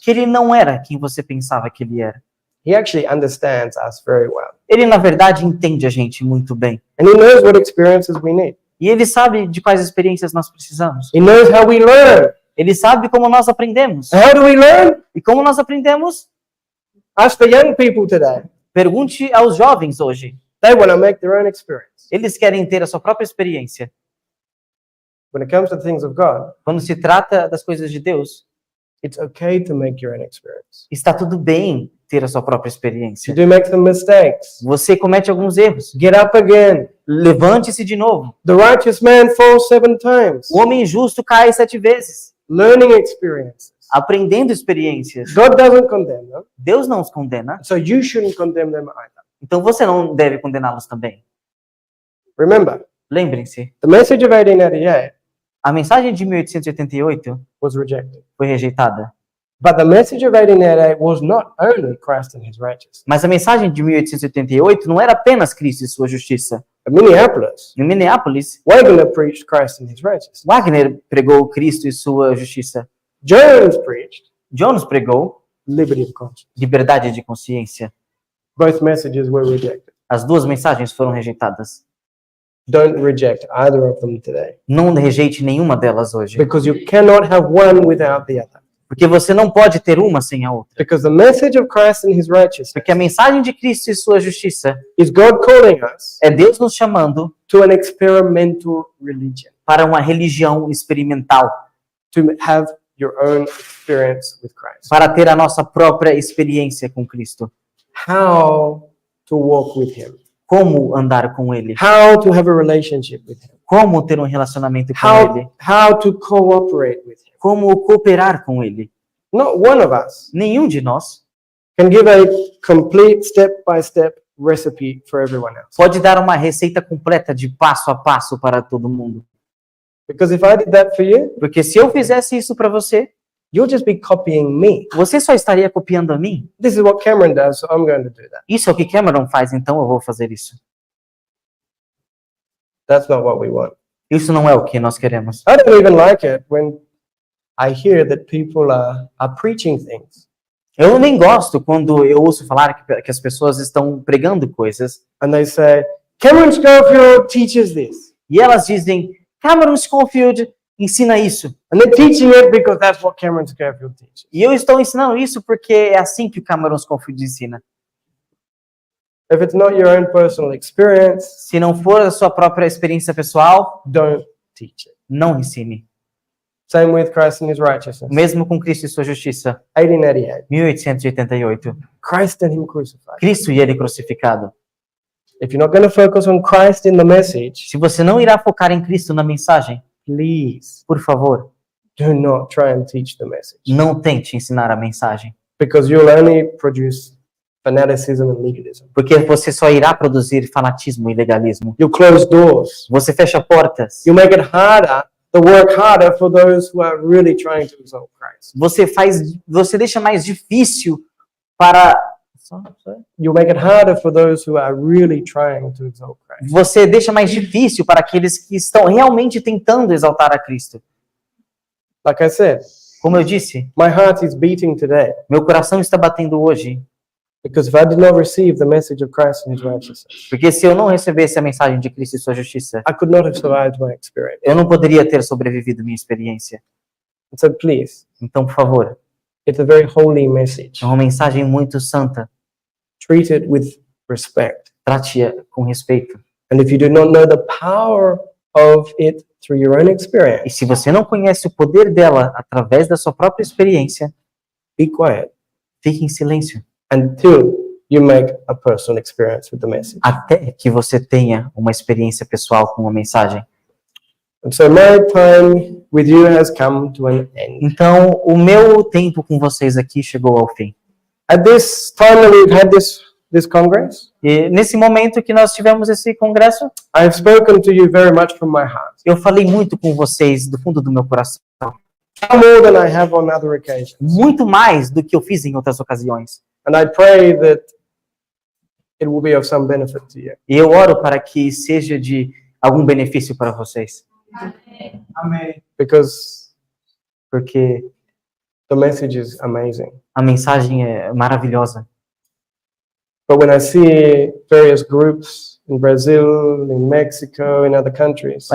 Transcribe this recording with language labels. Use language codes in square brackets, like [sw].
[pt] que ele não era quem você pensava que ele era. [en] He actually understands us very well. [pt] Ele, na verdade, entende a gente muito bem. [en] And He knows what experiences we need. [pt] E ele sabe de quais experiências nós precisamos. [en] He knows how we learn. [pt] Ele sabe como nós aprendemos. [en] How do we learn? [pt] E como nós aprendemos? [en] Ask the young people today. [pt] Pergunte aos jovens hoje. [en] They want to make their own experience. [pt] Eles querem ter a sua própria experiência. [en] When it comes to things of God, [pt] Quando se trata das coisas de Deus, [en] it's okay to make your own experience. [pt] está tudo bem ter a sua própria [en] You [pt] experiência. [en] do make some mistakes. [pt] Você comete alguns erros. [en] Get up again. [pt] Levante-se de novo. [en] The righteous man falls 7 times. [pt] O homem justo cai 7 vezes. [en] Learning experiences. [pt] Aprendendo experiências. [en] God doesn't condemn them, [pt] Deus não os condena, [en] so you shouldn't condemn them either. [pt] então você não deve condená-los também. [en] Remember, [pt] Lembrem-se, [en] the message of 1888 [pt] a mensagem de 1888 [en] was rejected. [pt] foi rejeitada. [en] But the message of 1888 was not only Christ and His righteousness. [pt] Mas a mensagem de 1888 não era apenas Cristo e sua justiça. [en] In Minneapolis, [pt] Em Minneapolis, [en] Wagner preached Christ and His righteousness. [pt] Wagner pregou Cristo e sua justiça. [en] Jones preached [pt] Jones pregou [en] liberty of conscience. [pt] liberdade de consciência. [en] Both messages were rejected. [pt] As duas mensagens foram rejeitadas. [en] Don't reject either of them today, [pt] Não rejeite nenhuma delas hoje, [en] because you cannot have one without the other. [pt] porque você não pode ter uma sem a outra. [en] Because the message of Christ and His righteousness [pt] Porque a mensagem de Cristo e sua justiça [en] is God calling us [pt] é Deus nos chamando [en] to an experimental religion, [pt] para uma religião experimental, [en] to have your own experience with Christ. [pt] para ter a nossa própria experiência com Cristo. [en] How to walk with Him. [pt] Como andar com Ele? [en] How to have a relationship with Him. [pt] Como ter um relacionamento com Ele? [en] How to cooperate with Him. [pt] Como cooperar com Ele? [en] Not one of us [pt] Nenhum de nós [en] can give a complete step-by-step recipe for everyone else. [pt] pode dar uma receita completa de passo a passo para todo mundo. [en] Because if I did that for you, [pt] Porque se eu fizesse isso para você, [en] You'll just be copying me. [pt] Você só estaria copiando a mim? [en] This is what Cameron does, so I'm going to do that. [pt] Isso é o que Cameron faz, então eu vou fazer isso. [en] That's not what we want. [pt] Isso não é o que nós queremos. [en] I don't even like it when I hear that people are preaching things [pt] Eu nem gosto quando eu ouço falar que as pessoas estão pregando coisas [en] and they say, Cameron Schofield teaches this. [pt] e elas dizem, Cameron Schofield ensina isso. [en] And they're teaching it because that's what Cameron Schofield teaches. [pt] E eu estou ensinando isso porque é assim que o Cameron Schofield ensina. [en] If it's not your own personal experience, [pt] Se não for a sua própria experiência pessoal, [en] don't teach it. [pt] não ensine. [en] Same with Christ and his righteousness. [pt] Mesmo com Cristo e sua justiça. [en] 1888. [pt] 1888. [en] Christ and him crucified. [pt] Cristo e ele crucificado. [en] If you're not going to focus on Christ in the message, [pt] Se você não irá focar em Cristo na mensagem, [en] please [pt] por favor, [en] do not try and teach the message. [pt] não tente ensinar a mensagem. [en] Because you'll only produce fanaticism and legalism. [pt] Porque você só irá produzir fanatismo e legalismo. [en] You'll close doors. [pt] Você fecha portas. [en] You'll make it harder, the work harder for those who are really trying to exalt Christ. [pt] Você deixa mais difícil para [en] You'll make it harder for those who are really trying to exalt Christ. [pt] você deixa mais difícil para aqueles que estão realmente tentando exaltar a Cristo. [en] Like I said, [pt] Como eu disse, [en] my heart is beating today [pt] meu coração está batendo hoje, [en] because if I did not receive the message of Christ and his righteousness, [pt] porque se eu não recebesse a mensagem de Cristo e sua justiça, [en] I could not have survived my experience. [pt] eu não poderia ter sobrevivido minha experiência. [en] So please, [pt] Então, por favor, [en] it's a very holy message. [pt] é uma mensagem muito santa. [en] Treat it with respect. [pt] Trate-a com respeito. [en] And if you do not know the power of it through your own [pt] E [en] experience, [pt] se você não conhece o poder dela através da sua própria experiência, [en] be quiet [pt] fique em silêncio [en] until you make a personal experience with the message. [pt] até que você tenha uma experiência pessoal com a mensagem. [en] And so my time with you has come to an end. [pt] Então, o meu tempo com vocês aqui chegou ao fim. [en] At this time that we've had this congress, [pt] E nesse momento que nós tivemos esse congresso, [en] I have spoken to you very much from my heart, [pt] eu falei muito com vocês do fundo do meu coração, [en] far more than I have on other occasions. [pt] muito mais do que eu fiz em outras ocasiões. [en] And I pray that it will be of some benefit to you. [pt] E eu oro para que seja de algum benefício para vocês, [en] Because [pt] porque [en] the message is amazing. [pt] a mensagem é maravilhosa. [en] But when I see various groups in Brazil, in Mexico, in other countries,